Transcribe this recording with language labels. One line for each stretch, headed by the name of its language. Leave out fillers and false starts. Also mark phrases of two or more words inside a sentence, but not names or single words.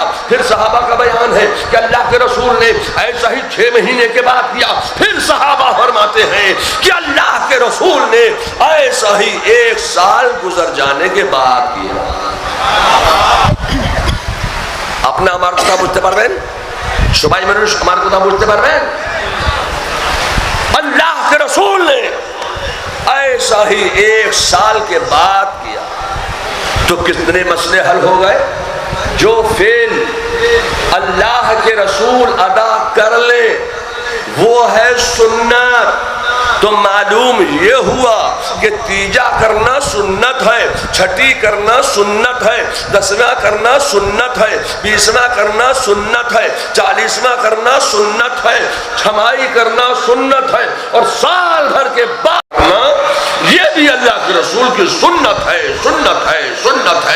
Urdu: پھر صحابہ کا بیان ہے کہ اللہ کے رسول نے ایسا ہی 6 مہینے کے بعد کیا۔ پھر صحابہ فرماتے ہیں کہ اللہ کے رسول نے ایسا ہی 1 سال گزر جانے کے بعد کیا۔ اپنا ہمارا
Bangla: কথা বুঝতে পারবেন? সবাই মানুষ আমার কথা বুঝতে পারবেন?
Urdu: اللہ کے رسول نے ایسا ہی 1 سال کے بعد کیا تو کتنے مسئلے حل ہو گئے؟ جو فعل اللہ کے رسول ادا کر لے وہ ہے سنت، تو معلوم یہ ہوا کہ تیجا کرنا سنت ہے، چھٹی کرنا سنت ہے، 10واں کرنا سنت ہے، 20واں کرنا سنت ہے، 40واں کرنا سنت ہے، چھمائی کرنا سنت ہے، اور سال بھر کے بعد یہ بھی اللہ کے رسول کی سنت ہے، سنت ہے، سنت ہے۔